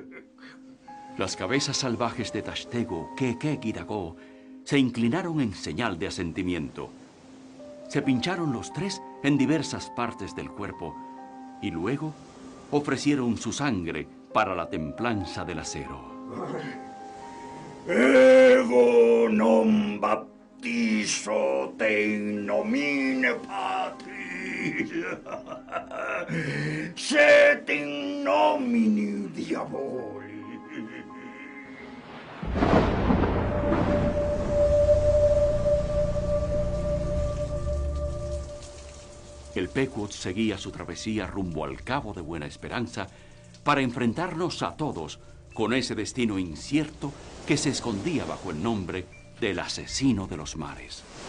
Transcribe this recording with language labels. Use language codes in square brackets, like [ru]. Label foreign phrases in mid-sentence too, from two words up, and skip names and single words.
[es] Las cabezas salvajes de Tastego, Keke y Dago se inclinaron en señal de asentimiento. Se pincharon los 3 en diversas partes del cuerpo y luego ofrecieron su sangre para la templanza del acero. [la] Ego non baptizo te in nomine Patris, set in nomine Diaboli. [es] El Pequod seguía su travesía rumbo al Cabo de Buena Esperanza para enfrentarnos a todos con ese destino incierto que se escondía bajo el nombre del asesino de los mares.